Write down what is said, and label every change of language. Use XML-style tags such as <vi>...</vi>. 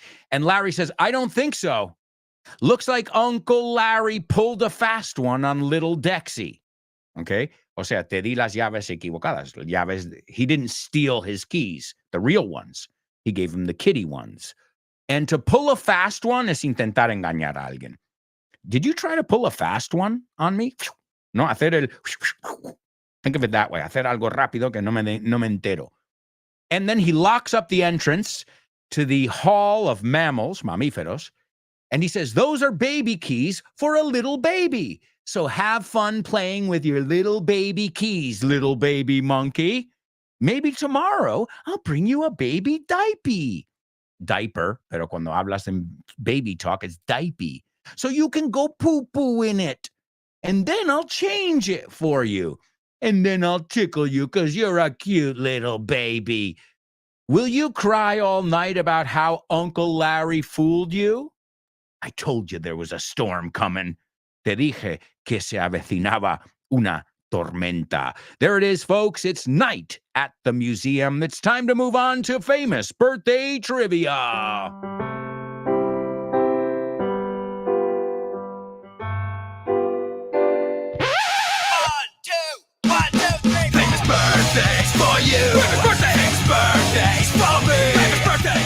<en>And Larry says, I don't think so. Looks like Uncle Larry pulled a fast one on little Dexy. Okay?</en> <es>O sea, te di las llaves equivocadas.</es> <en>He didn't steal his keys, the real ones. He gave him the kitty ones. And to pull a fast one</en> <es>es intentar engañar a alguien.</es> <en>Did you try to pull a fast one on me?</en> <es>No, hacer el...</es> <en>Think of it that way.</en> <es>Hacer algo rápido que no me entero.</es> <en>And then he locks up the entrance to the Hall of Mammals, mamíferos, and he says, those are baby keys for a little baby. So have fun playing with your little baby keys, little baby monkey. Maybe tomorrow I'll bring you a baby diaper. Diaper,</en> <es>pero cuando hablas en</es> <en>baby talk, it's diaper. so you can go poo-poo in it. And then I'll change it for you. And then I'll tickle you because you're a cute little baby. Will you cry all night about how Uncle Larry fooled you? I told you there was a storm coming.</en> <es>Te dije que se avecinaba una tormenta.</es> <en>There it is, folks. It's night at the museum. It's time to move on to famous birthday trivia. Famous birthdays for you. Famous birthdays. Birthdays for me. Famous birthdays.</en>